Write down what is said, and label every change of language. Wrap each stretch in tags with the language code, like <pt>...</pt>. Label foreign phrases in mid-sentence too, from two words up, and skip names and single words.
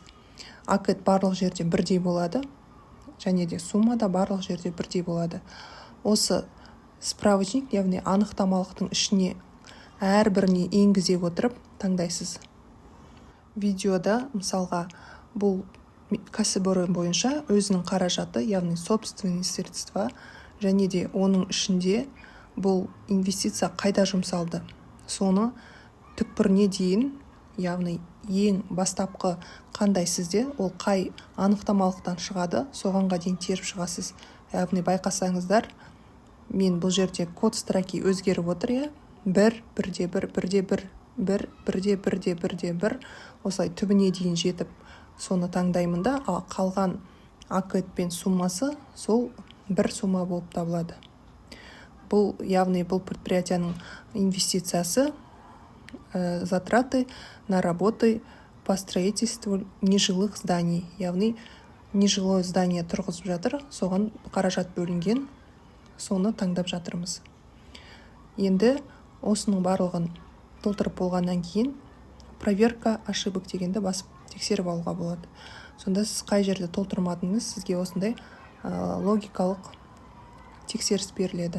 <kk>АКТ барлық жерде бірдей болады, және де сумма да барлық жерде бірдей болады. Осы справочник, яғни анықтамалықтың ішіне әрбіріне енгізе отырып таңдайсыз. Видеода мысалға бұл кәсіпорын бойынша өзінің қаражаты, яғни</kk> <ru>собственные средства,</ru> <kk>және де оның ішінде бұл инвестиция қайда жұмсалды, соны түкпіріне дейін, яғни ең бастапқы қандай сізде, ол қай анықтамалықтан шығады, соғанға дейін теріп шығасыз. Яғни байқасаңыздар, мен бұл жерде</kk> <ru>код строки</ru> <kk>өзгеріп отыр, бір, осылай түбіне дейін жетіп, соны таңдаймын да, ал қалған АКТ пен суммасы сол бір сумма болып табылады. Бұл, яғни бұл предприятияның инвестициясы,</kk> <ru>затраты на работы по строительству нежилых зданий,</ru> <kk>яғни</kk> <ru>нежилое здание</ru> <kk>тұрғызып жатыр, соған қаражат бөлінген, соны таңдап жатырмыз. Енді осының барлығын толтырып болғаннан кейін</kk> <ru>проверка ошибок</ru> <kk>дегенді басып тексеріп алуға болады. Сонда сіз қай жерде толтырмадыңыз, сізге осындай логикалық тексеріс беріледі.</kk>